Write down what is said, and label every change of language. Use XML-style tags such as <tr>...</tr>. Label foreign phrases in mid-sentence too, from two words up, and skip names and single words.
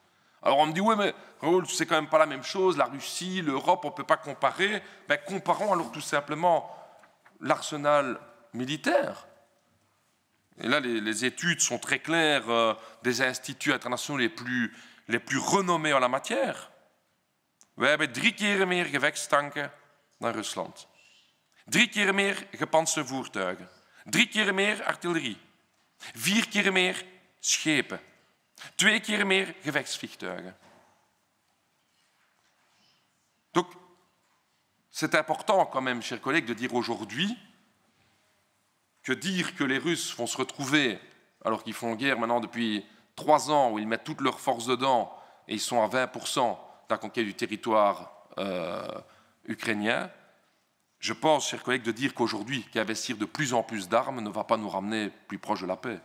<fr>Alors on me dit, oui, mais Raoul, c'est quand même pas la même chose, la Russie, l'Europe, on ne peut pas comparer. Ben, comparons alors tout simplement l'arsenal militaire. Et là, les études sont très claires des instituts internationaux les plus renommés en la matière.</fr> <nl>Wij hebben 3 keer meer gevechtstanken dan Rusland. 3 keer meer gepantserde voertuigen. 3 keer meer artillerie. 4 keer meer schepen. 2 keer meer gevechtsvliegtuigen.</nl> <fr>Donc, c'est important quand même, chers collègues, de dire aujourd'hui que dire que les Russes vont se retrouver, alors qu'ils font guerre maintenant depuis 3 ans, où ils mettent toutes leurs forces dedans, et ils sont à 20% de la conquête du territoire ukrainien, je pense, chers collègues, de dire qu'aujourd'hui, qu'investir de plus en plus d'armes ne va pas nous ramener plus proche de la paix.</fr>